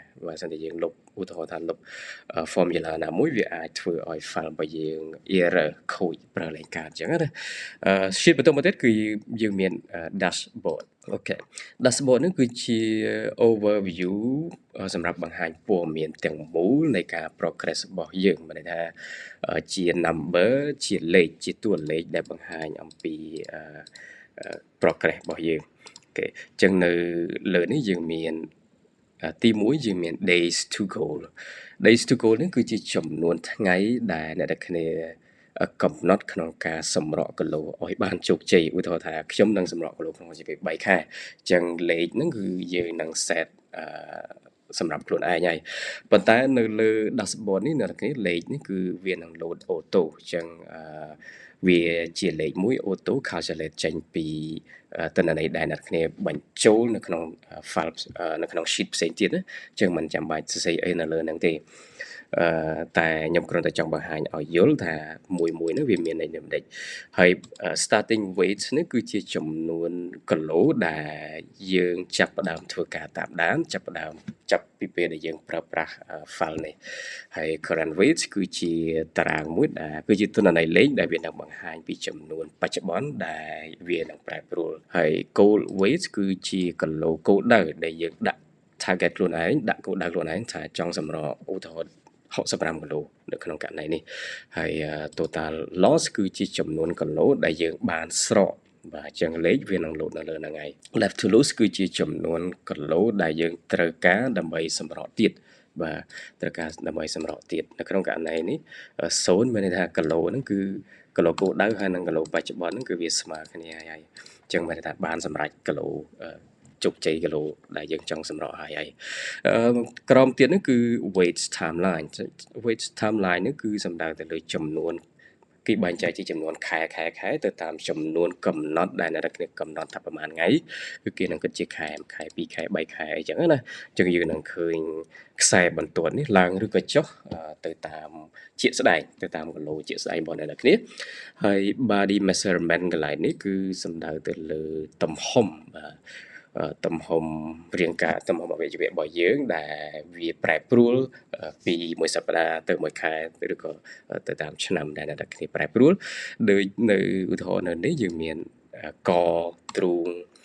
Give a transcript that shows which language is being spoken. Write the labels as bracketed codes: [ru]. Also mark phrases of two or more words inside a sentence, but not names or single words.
[km] បើមិនតែយើងលុបឧទាហរណ៍ថាលុប formula ណាមួយវាអាចធ្វើឲ្យ file របស់យើង error ខូចប្រើលេខការអញ្ចឹងណាsheet បន្តមកទៀតគឺយើងមាន dashboard អូខេ dashboard ហ្នឹងគឺជា overview សម្រាប់បង្ហាញព័ត៌មានទាំងមូលនៃការ progress របស់យើងមានន័យថាជា number ជាលេខជាតួលេខដែលបង្ហាញអំពី progress របស់យើងអូខេអញ្ចឹងនៅលើនេះយើងមានទី1យើងមាន [en] days to goal days to goal [km] នេះគឺជាចំនួនថ្ងៃដែលអ្នកទាំងគ្នាកំណត់ក្នុងការសម្រកគីឡូឲ្យបានជោគជ័យឧទាហរណ៍ថាខ្ញុំនឹងសម្រកគីឡូក្នុងរយៈពេល3ខែអញ្ចឹងលេខហ្នឹងគឺយើងនឹង set សម្រាប់ខ្លួនឯងហើយប៉ុន្តែ នៅលើ dashboard នេះអ្នកទាំងគ្នាលេខនេះគឺវានឹង [en] load auto [km] អញ្ចឹងវាជាលេខមួយ [en] auto calculate [km] ចេញពីទិន្នន័យដែលអ្នកគ្នាបញ្ចូលនៅក្នុង file នៅក្នុង sheet ផ្សេងទៀតណាអញ្ចឹងមិនចាំបាច់សរសេរអីនៅលើហ្នឹងទេតែខ្ញុំ គ្រាន់តែចង់បង្ហាញឲ្យយល់ថាមួយហ្នឹងវាមានន័យយ៉ាងម៉េចហើយ [en] starting weight [km] នេះគឺជាចំនួនគីឡូដែលយើងចាប់ផ្ដើមធ្វើការតាមដានចាប់ពីពេលដែលយើង ប្រើប្រាស់ file នេះហើយ [en] current weight [km] គឺជាតារាងមួយដែលគឺជាទិន្នន័យលេខដែលវានឹងបង្ហាញពីចំនួនបច្ចុប្បន្នដែលវា នឹងប្រែប្រួលហើយ [en] goal weight [km] គឺជាគីឡូគោលដៅដែលយើងដាក់ target ខ្លួនឯងដាក់គោលដៅខ្លួនឯងថាចង់សម្រកឧទាហរណ៍65គីឡូនៅក្នុងករណីនេះហើយ [en] total loss [km] គឺជាចំនួនគីឡូដែលយើងបានស្រកបាទអញ្ចឹងលេខវានឹង load នៅលើហ្នឹងហើយ [en] left to lose [km] គឺជាចំនួនគីឡូដែលយើងត្រូវការដើម្បីសម្រកទៀតបាទត្រូវការដើម្បីសម្រកទៀតនៅក្នុងករណីនេះ 0មានន័យថាគីឡូហ្នឹងគឺគីឡូគោលដៅហើយនិងគីឡូបច្ចុប្បន្នហ្នឹងគឺវាស្មើគ្នាហើយអញ្ចឹងមានន័យថាបានសម្រេចគីឡូជោគជ័យគីឡូដែលយើងចង់សម្រកហើយក្រោមទៀតនោះ គឺ [en] weight timeline weight timeline [km] នេះគឺសំដៅទៅលើចំនួនគេបែងចែកជាចំនួនខែទៅតាមចំនួនកំណត់ដែលអ្នកគ្នា កំណត់ថាប្រហែលថ្ងៃគឺគេនឹងគិតជាខែ2ខែ3ខែអញ្ចឹងណាអញ្ចឹងយើងនឹងឃើ ញខ្សែបន្ទាត់នេះឡើងឬក៏ចុះទៅតាមជាក់ស្ដែងទៅតាមគីឡូជាក់ស្ដែងរបស់អ្នកគ្នាហើយ [en] body measurement [km] កន្លែងនេះគឺសំដៅទៅលើទំហំបាទទំហំរាងកាយទំហំអវយវៈរបស់យើងដែលវាប្រែប្រួលពីមួយសប្តាហ៍ទៅមួយខែឬក៏ទៅតាមឆ្នាំដែលអ្នកគ្នាប្រែប្រួលដូចនៅឧទាហរណ៍នៅនេះយើងមានកទ្រូង